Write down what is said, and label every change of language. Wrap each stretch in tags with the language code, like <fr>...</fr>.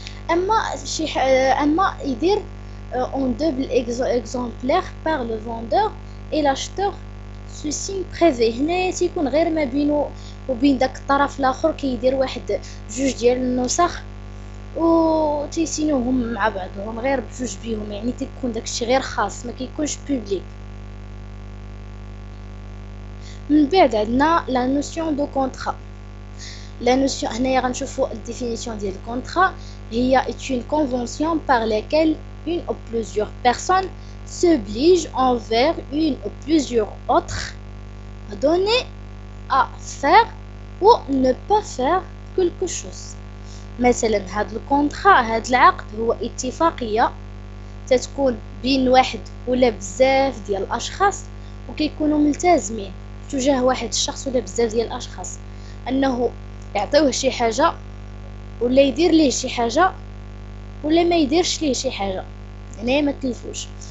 <ar>اما يدير</ar> <fr>en double exemplaire par le vendeur et l'acheteur sous signe privé،</fr> <ar>هنايا تيكون غير ما بينه وبين داك الطرف الاخر كيدير واحد جوج ديال النسخ و تيسينوهم مع بعضهم غير بجوج بيهم، يعني تيكون داكشي غير خاص ما كيكونش بوبليك. من بعد عندنا لا نوسيون دو كونطرا. لا نوسيون هنايا غنشوفوا الديفينيسيون ديال الكونطرا، هي</ar> <fr>est une convention par laquelle une ou plusieurs personnes s'obligent envers une ou plusieurs autres à donner, à faire ou ne pas faire quelque chose.</fr> <ar>مثلا هاد الكونطرا هاد العقد هو اتفاقيه تتكون بين واحد ولا بزاف ديال الاشخاص وكيكونوا ملتزمين تجاه واحد الشخص ولا بزاف ديال الاشخاص انه يعطيوه شي حاجه ولا يدير ليه شي حاجه ولا ما يديرش ليه شي حاجه، هنا ما تلفوش.</ar>